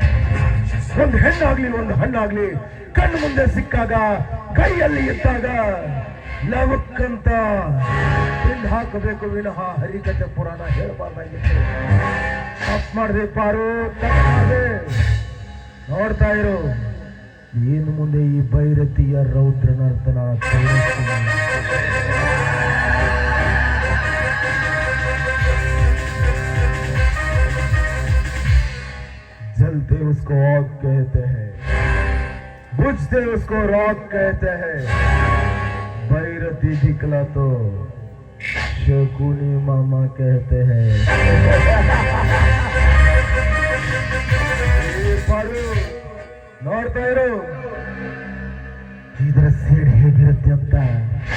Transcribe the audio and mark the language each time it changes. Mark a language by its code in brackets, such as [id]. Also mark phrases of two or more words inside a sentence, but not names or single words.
[kn] ಒಂದು ಹೆಣ್ಣಾಗ್ಲಿ ಒಂದು ಹಣ್ಣಾಗ್ಲಿ ಕಣ್ಣು ಮುಂದೆ ಸಿಕ್ಕಾಗ, ಕೈಯಲ್ಲಿ ಇದ್ದಾಗ ಲವಕ್ಕಂತ ತಿಂದು ಹಾಕಬೇಕು ವಿನಃ ಹರಿಕತೆ ಪುರಾಣ ಹೇಳಬಾರ್ದಾಗಿತ್ತು. ತಪ್ಪು ಮಾಡಿದೆ ಪಾರು, ತಪ್ಪು ಮಾಡಿದೆ. ನೋಡ್ತಾ ಇರು, ಇನ್ನು ಮುಂದೆ ಈ ಭೈರತಿಯ ರೌದ್ರನರ್ತನ ತೋರಿಸ್ತೀನಿ. [hi] जलते उसको आग कहते हैं, बुझते उसको राख कहते हैं, भैरती दिखला तो शकुनी मामा कहते हैं. [kn] ನೋಡ್ತಾ ಇರು, ಇದರ ಸೇಡ್ ಹೇಗಿರುತ್ತೆ ಅಂತ.